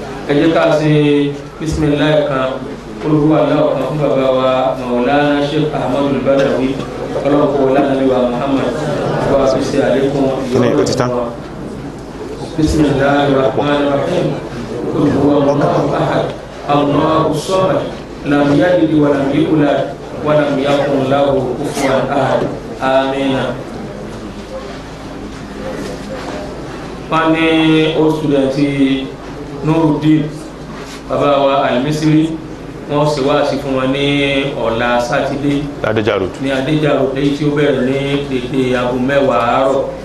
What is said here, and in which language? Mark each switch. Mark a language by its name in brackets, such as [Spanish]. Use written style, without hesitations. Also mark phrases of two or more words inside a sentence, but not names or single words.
[Arabic] بسم الله قل هو الله كم بابا مولانا شيخ أحمد البدوي قالوا مولانا نبي محمد وبسم عليكم بسم الله الرحمن الرحيم قل هو الله احد الله الصمد لم يلد ولم يولد ولم يكن له كفوا احد امين. [Yoruba] wọ́n ní ó sùdẹ̀ntì Nurudeen bàbá wa Al-Misri wọ́n sì wá sí fún wọn ní ọ̀la sátidé ní Adéjàrò èyí tí ó bẹ̀rẹ̀ ní dédé aago 10 àárọ̀